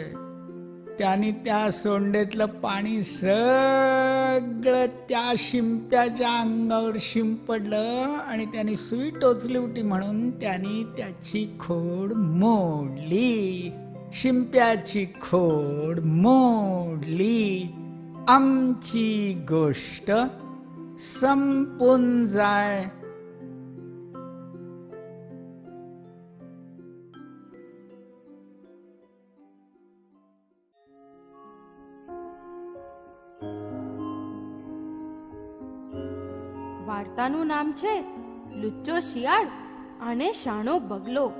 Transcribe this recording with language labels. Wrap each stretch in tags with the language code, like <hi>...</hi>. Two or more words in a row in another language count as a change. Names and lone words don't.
<mr>त्याने त्या सोंडेतलं पाणी सगळं त्या शिंप्याच्या अंगावर शिंपडलं आणि त्याने सुई टोचली होती म्हणून त्याने त्याची खोड मोडली. शिंप्याची खोड मोडली. आमची गोष्ट संपून जाय.</mr> <gu>વાર્તાનું નામ છે લુચ્ચો શિયાળ અને શાણો બગલો.</gu>